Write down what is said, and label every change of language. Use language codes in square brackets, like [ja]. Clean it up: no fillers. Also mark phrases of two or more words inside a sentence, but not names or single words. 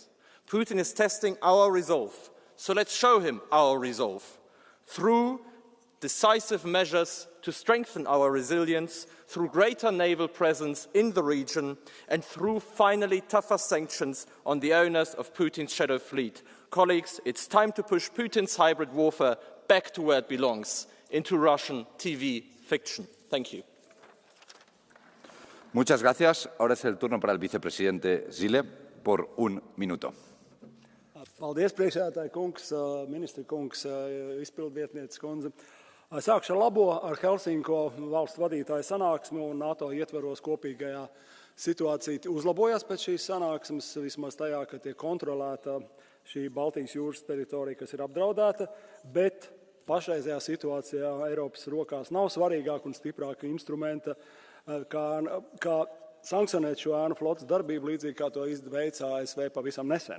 [en] Putin is testing our resolve. So let's show him our resolve through decisive measures to strengthen our resilience, through greater naval presence in the region, and through finally tougher sanctions on the owners of Putin's shadow fleet. Colleagues, it's time to push Putin's hybrid warfare back to where it belongs, into Russian TV fiction. Thank you. [es] Muchas gracias. Ahora es el turno para el vicepresidente Zile por 1 minuto. [lv] Paldies, priekšsēdētāji kungs, ministra kungs, izpildvietnieces kundze. Sākšu ar labo, ar Helsinko valstu vadītāju sanāksmi un NATO ietveros kopīgajā situācija uzlabojās pēc šīs sanāksmes, vismaz tajā, ka tiek kontrolēta šī Baltijas jūras teritorija, kas ir apdraudēta, bet pašreizējā situācijā Eiropas rokās nav svarīgāka un stiprāka instrumenta, kā sankcionēt šo ēnu flotas darbību, līdzīgi kā to veica ASV pavisam nesen.